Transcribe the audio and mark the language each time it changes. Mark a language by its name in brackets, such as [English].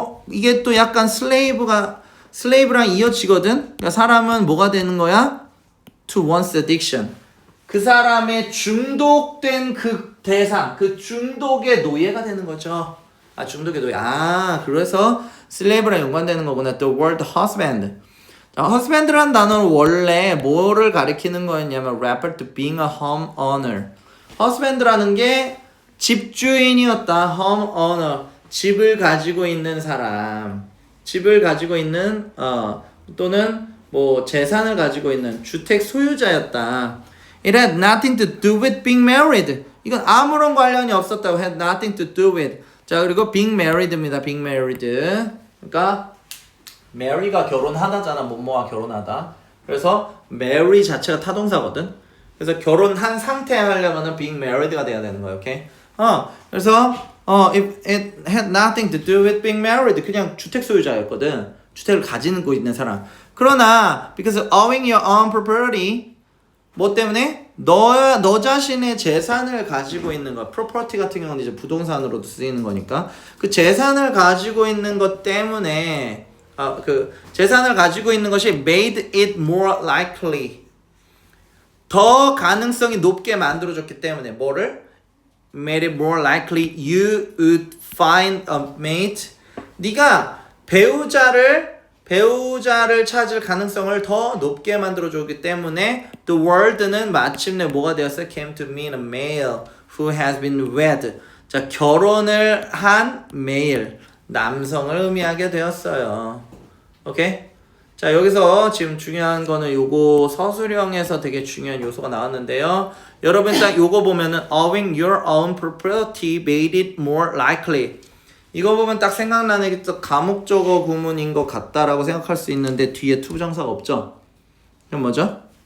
[Korean] 이게 또 약간 슬레이브랑 이어지거든. 그러니까 사람은 뭐가 되는 거야? [English] To one's addiction. [Korean] 그 사람의 중독된 그 대상, 그 중독의 노예가 되는 거죠. 중독의 노예. 그래서 슬레이브랑 연관되는 거구나. [English] The word husband. [Korean] 자, husband라는 단어는 원래 뭐를 가리키는 거였냐면 [English] refer to being a homeowner. [Korean] husband라는 게 집주인이었다. homeowner. 집을 가지고 있는 사람. 집을 가지고 있는 또는 뭐 재산을 가지고 있는 주택 소유자였다. [English] It had nothing to do with being married. [Korean] 이건 아무런 관련이 없었다고. [English] Had nothing to do with. [Korean] 자, 그리고 being married입니다. [English] being married. [Korean] 그러니까 marry가 결혼하다잖아. 뭐뭐와 결혼하다. 그래서 marry 자체가 타동사거든. 그래서 결혼한 상태에 하려면은 being married가 돼야 되는 거예요. 오케이? [English] 그래서 it had nothing to do with being married. [Korean] 그냥 주택 소유자였거든. 주택을 가지고 있는 사람. [English] 그러나 because owning your own property [Korean] 뭐 때문에? 너 자신의 재산을 가지고 있는 거. property 같은 경우는 이제 부동산으로도 쓰이는 거니까. 그 재산을 가지고 있는 것 때문에 그 재산을 가지고 있는 것이 [English] made it more likely. [Korean] 더 가능성이 높게 만들어줬기 때문에 뭐를? [English] made it more likely you would find a mate. [Korean] 네가 배우자를 찾을 가능성을 더 높게 만들어주기 때문에 the word는 마침내 뭐가 되었어요? [English] came to mean a male who has been wed. [Korean] 자, 결혼을 한 male, 남성을 의미하게 되었어요. 오케이? 자, 여기서 지금 중요한 거는 요거 서술형에서 되게 중요한 요소가 나왔는데요. 여러분 딱 요거 보면은 [English] owning your own property made it more likely. [Korean] 이거 보면 딱 생각나는 게 또 가목적어 구문인 것 같다라고 생각할 수 있는데 뒤에 투부정사가 없죠? 이건 뭐죠?